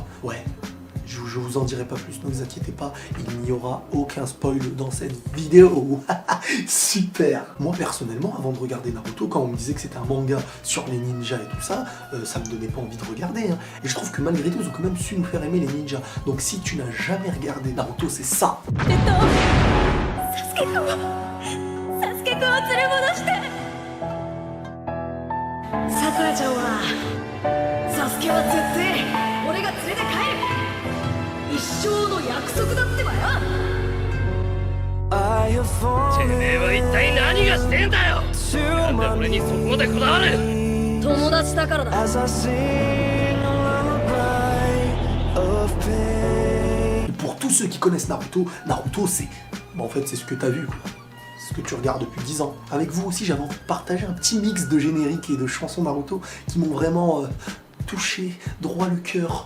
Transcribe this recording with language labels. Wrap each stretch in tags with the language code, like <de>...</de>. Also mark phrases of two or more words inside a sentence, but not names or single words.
<fr>Ouais, je vous en dirai pas plus, ne vous inquiétez pas, il n'y aura aucun spoil dans cette vidéo. Super. Moi personnellement avant de regarder Naruto, quand on me disait que c'était un manga sur les ninjas et tout ça, ça me donnait pas envie de regarder. Hein. Et je trouve que malgré tout ils ont quand même su nous faire aimer les ninjas. Donc si tu n'as jamais regardé Naruto, c'est ça.</fr> <ja>サスケくんを連れ戻してさくらちゃんはサスケは絶対俺が連れて帰る一生の約束だってばよてめえは一体何がしてんだよなんで俺にそこまでこだわる友達だからだ</ja> <fr>Pour tous ceux qui connaissent Naruto, Naruto c'est... Bon, en fait c'est ce que t'as vu quoi. Ce que tu regardes depuis 10 ans. Avec vous aussi j'avais envie de partager un petit mix de génériques et de chansons Naruto qui m'ont vraiment touché droit le cœur.</fr>